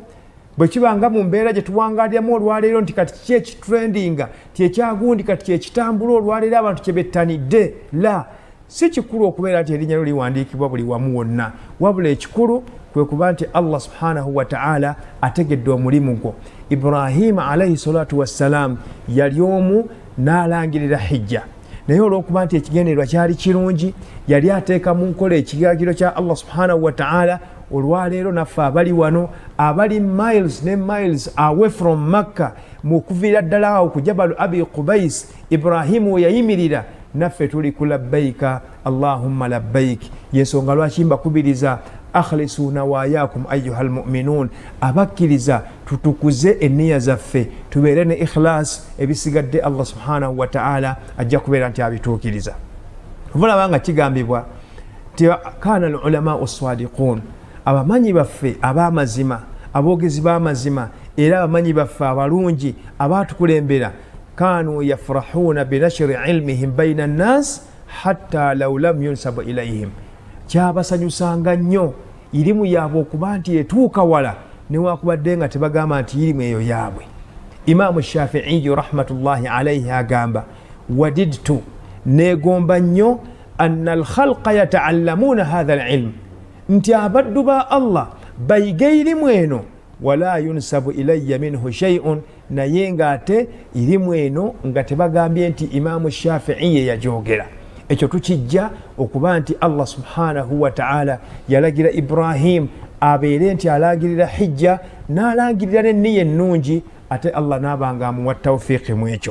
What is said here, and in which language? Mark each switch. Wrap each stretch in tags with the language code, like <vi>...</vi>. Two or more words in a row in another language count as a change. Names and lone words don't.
<lg>Bwe kiba nga mu mbeera gye tuwangaliramu olwaleero nti kati kiki ekitrendinga, ti ekyagundi kati kyekitambula olwaleero abantu kye bettanidde, la si kikulu okubeera nti erinnya lyo liwandiikibwa buli wamu wonna, wabula ekikulu kwe kuba nti Allah</lg> <ar>سبحانه وتعالى</ar> <lg>ategedde omulimu gwo. Ibrahim</lg> <ar>عليه الصلاة والسلام</ar> <lg>yali omu n'alangirira hijja, naye olw'okuba nti ekigendererwa kyali kirungi yali ateeka mu nkola ekiragiro kya Allah</lg> <ar>سبحانه وتعالى.</ar> <lg>Olwaleero naffe abali wano abali miles ne miles</lg> <en>away from Makkah,</en> <lg>mu kuviira ddala awo ku Jabalu Abi Qubais Ibrahimu yayimirira, naffe tuli ku</lg> <ar>لبيك اللهم لبيك.</ar> <lg>Yensonga lwaki mbakubiriza</lg> <ar>أخلصوا نواياكم أيها المؤمنون,</ar> <lg>abakkiriza tutukuze enniya zaffe, tubeere ne ikhlas, ebisigadde Allah</lg> <ar>سبحانه وتعالى</ar> <lg>ajja kubeera nti abituukiriza. Vulaba nga kigambibwa ti</lg> <ar>كان العلماء الصادقون,</ar> <lg>abamanyi baffe ab'amazima, aboogezi b'amazima, era abamanyi baffe abalungi abaatukulembera,</lg> <ar>كانوا يفرحون بنشر علمهم بين الناس حتى لو لم ينسبوا إليهم.</ar> <lg>Kyabasanyusanga nnyo irimu yaabwe okuba nti etuuka wala newakubadde nga tebagamba nti irimu eyo yaabwe. Imaamu Shafi'i</lg> <ar>رحمة الله عليه</ar> <lg>agamba wadidtu, negomba nnyo</lg> <ar>أن الخلق يتعلمون هذا العلم,</ar> <lg>nti abaddu ba Allah bayiga irimu eno,</lg> <ar>ولا ينسب إلي منه شيء,</ar> <lg>naye ng'ate irimu eno nga tebagambye nti Imaamu Shafi'i ye yajogera. Ekyo tukijja okuba nti Allah</lg> <ar>سبحانه وتعالى</ar> <lg>yalagira Ibrahim abeere nti alangirira hijja, n'alangirira n'enniya ennungi, ate Allah n'abanga amuwa tawfiiqi mu ekyo.</lg>